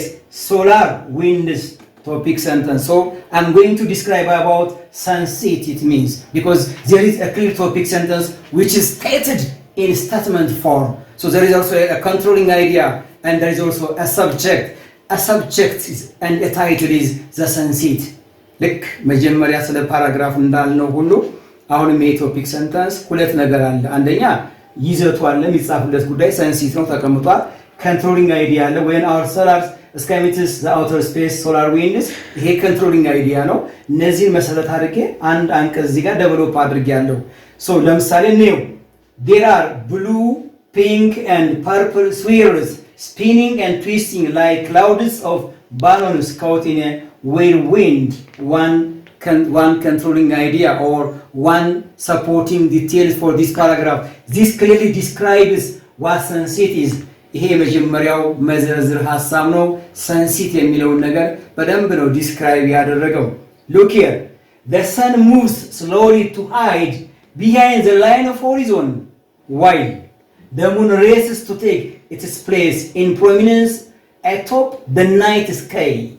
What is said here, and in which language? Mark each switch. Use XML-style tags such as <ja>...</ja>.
<en>Solar winds, topic sentence. So I'm going to describe about sunset. It means because there is a clear topic sentence which is stated in statement form. So there is also a controlling idea and there is also a subject. A subject is, and a title is the sunset.</en> <am>ልክ መጀመሪያ ስለ ፓራግራፍ እንዳልነው ሁሉ አሁንም የቶፒክ ሰንተንስ ሁለት ነገር አለ። አንደኛ ይዘቱ አለ፣ የሚጻፍለት ጉዳይ ሰንሲት ነው ተቀምጧል። controlling idea አለ</am> <en>when our solar sky meets the outer space solar winds</en> <am>ይሄ controlling idea ነው። እነዚህን መሰረት አድርጌ አንድ አንቀጽ እዚህ ጋር ዴቨሎፕ አድርጌያለሁ። so ለምሳሌ ነው</am> <en>there are blue, pink and purple swirls spinning and twisting like clouds of balloons caught in a whirlwind. One controlling idea or one supporting details for this paragraph. This clearly describes what sunset is.</en> <am>ይሄ መጀመሪያው መዘርዝር ሐሳብ ነው። ሰንሲት የሚለው ነገር በደንብ ነው ዲስክራይብ ያደረገው።</am> <en>Look here, the sun moves slowly to hide behind the line of horizon while the moon races to take its place in prominence atop the night sky.</en>